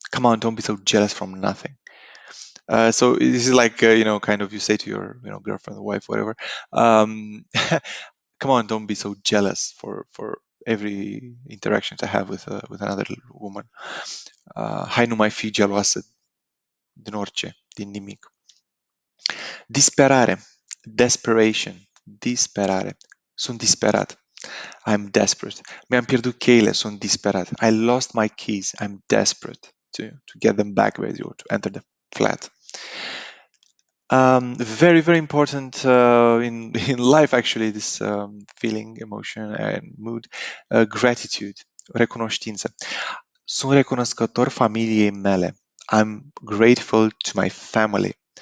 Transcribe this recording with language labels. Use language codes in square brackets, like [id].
[en] Come on, don't be so jealous from nothing. So this is like, kind of you say to your, girlfriend or wife, whatever. Come on, don't be so jealous for every interaction to have with another woman. [ro] Hai, nu mai fi geloasă din orice, din nimic. Disperare. Desperation. Disperare. Sunt disperat. [en] I'm desperate. [ro] Mi-am pierdut cheile, sunt disperat. [en] I lost my keys. I'm desperate to get them back with you, to enter the flat. Very, very important in life, actually, this feeling, emotion, and mood. [ro] Gratitude, recunoștință. Sunt recunoscător familiei mele. [en] I'm grateful to my family.